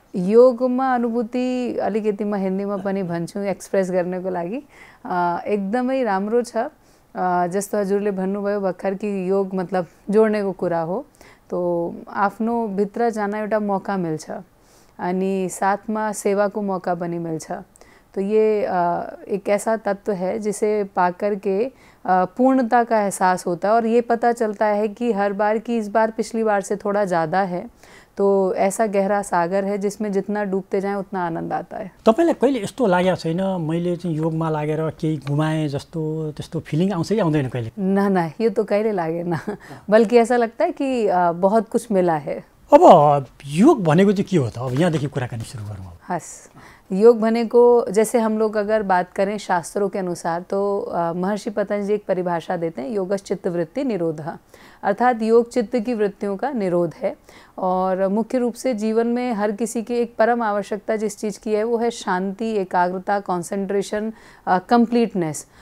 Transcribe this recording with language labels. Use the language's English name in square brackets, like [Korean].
[Nepali] योगमा अनुभूति अलिकति म हिन्दीमा पनि भन्छु एक्सप्रेस गर्नको लागि, एकदमै राम्रो छ। जस्तो हजुरले भन्नुभयो भर्खर कि योग मतलब जोड्नेको कुरा हो, तो आफ्नो भित्र जान एउटा मौका मिल्छ अनि साथमा सेवाको मौका पनि मिल्छ। [Hindi] तो ये एक ऐसा तत्व है जिसे पाकर के पूर्णता का एहसास होता है और ये पता चलता है कि हर बार की इस बार पिछली बार से थोड़ा ज़्यादा है। तो ऐसा गहरा सागर है जिसमें जितना डूबते जाएं उतना आनंद आता है। [Nepali] तपाईलाई कहिले यस्तो लागेको छैन मैले चाहिँ योगमा लागेर केही गुमाएँ जस्तो त्यस्तो फिलिङ आउँछ कि आउँदैन कहिले? [Hindi] ना, ये तो [Nepali] कहिले लागेन, [Hindi] बल्कि ऐसा लगता है कि बहुत कुछ मिला है। [Nepali] अब योग भनेको चाहिँ के हो त? अब यहाँदेखि कुराकानी सुरु गरौँ। हस्, योग भनेको [Hindi] जैसे हम लोग अगर बात करें शास्त्रों के अनुसार तो महर्षि पतंजलि एक परिभाषा देते हैं, [Sanskrit] योगश्च चित्त वृत्ति निरोधः, [Hindi] अर्थात योग चित्त की वृत्तियों का निरोध है। और मुख्य रूप से जीवन में हर किसी की एक परम आवश्यकता जिस चीज़ की है वो है शांति, एकाग्रता, कंसंट्रेशन, कंप्लीटनेस।